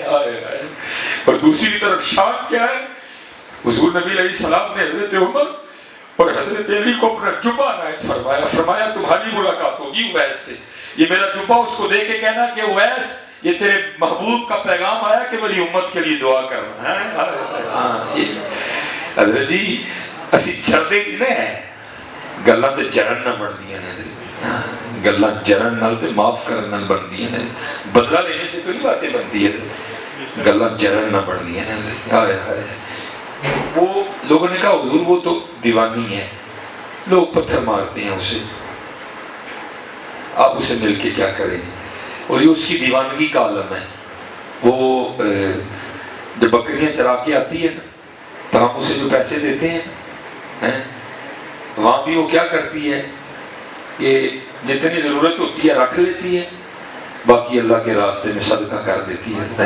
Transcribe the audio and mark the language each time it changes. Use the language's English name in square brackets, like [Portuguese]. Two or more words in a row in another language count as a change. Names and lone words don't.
[Urdu] اور دوسری طرف شان کیا ہے، حضور نبی علیہ السلام نے حضرت عمر اور حضرت علی کو اپنا جبہ عنایت فرمایا، فرمایا تمہاری ملاقات ہوگی اویس سے، یہ میرا جبہ اس کو دے کے کہنا کہ اویس یہ تیرے محبوب کا پیغام آیا کہ میری امت کے لیے دعا کرنا ہے۔ [Punjabi] حضرت جی اسی جردے کی نہیں ہے، گلاں تے جرن نہ بن دیا نے، گلاں جرن نال تے معاف کرن نال بن دیا نے، [Urdu] بدلہ لینے سے کوئی باتیں بنتی ہے، [Punjabi] گلاں جرن نہ بن دیا نے۔ [Urdu] ہائے ہائے، وہ لوگوں نے کہا حضور وہ تو دیوانی ہے، لوگ پتھر مارتے ہیں اسے، آپ اسے مل کے کیا کریں؟ اور یہ اس کی دیوانگی کا عالم ہے۔ وہ جب بکریاں چرا کے آتی ہے نا تو ہم اسے جو پیسے دیتے ہیں وہاں بھی وہ کیا کرتی ہے کہ جتنی ضرورت ہوتی ہے رکھ لیتی ہے، باقی اللہ کے راستے میں صدقہ کر دیتی ہے۔